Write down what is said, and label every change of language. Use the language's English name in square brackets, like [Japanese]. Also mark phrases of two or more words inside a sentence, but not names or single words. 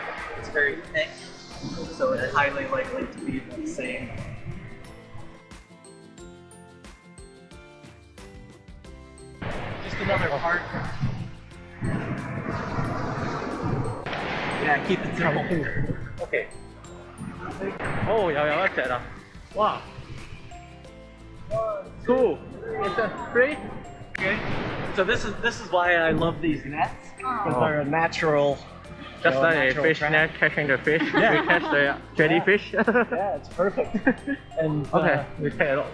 [English] It's very thick, so it's highly likely to be the same. Just another part. Yeah, keep it simple. [Cantonese] Okay. Oh, 又有一隻啦！ [English] 哇 ！Two. It's a three. Okay. So this is why I love these nets, because they're a natural. Just you know, like a natural fish trap. net catching the fish. Yeah. We catch the jellyfish. Yeah, it's perfect. And Okay, we catch it all.